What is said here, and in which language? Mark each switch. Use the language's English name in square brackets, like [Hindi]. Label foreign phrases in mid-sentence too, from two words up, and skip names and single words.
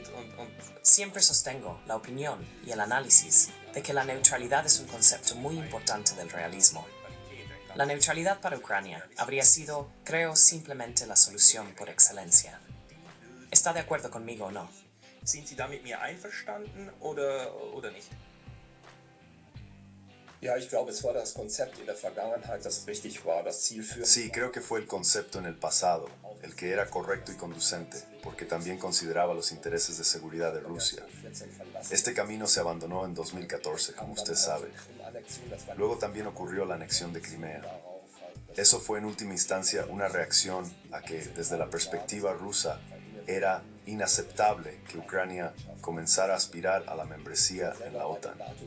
[Spanish] Siempre sostengo la opinión y el análisis de que la neutralidad es un concepto muy importante del realismo. La neutralidad para Ucrania habría sido, creo, simplemente la solución por excelencia. ¿Está de acuerdo conmigo o no? [German] sind Sie da mit mir einverstanden oder nicht? Ja, ich glaube, es war das Konzept in der Vergangenheit, das richtig war, das zielführend. [Spanish] Sí, creo que fue el concepto en el pasado, el que era correcto y conducente, porque también consideraba los intereses de seguridad de Rusia. Este camino se abandonó en 2014, como usted sabe. Luego también ocurrió la anexión de Crimea. Eso fue en última instancia una reacción a que, desde la perspectiva rusa, era inaceptable que Ucrania comenzara a aspirar a la membresía en la OTAN.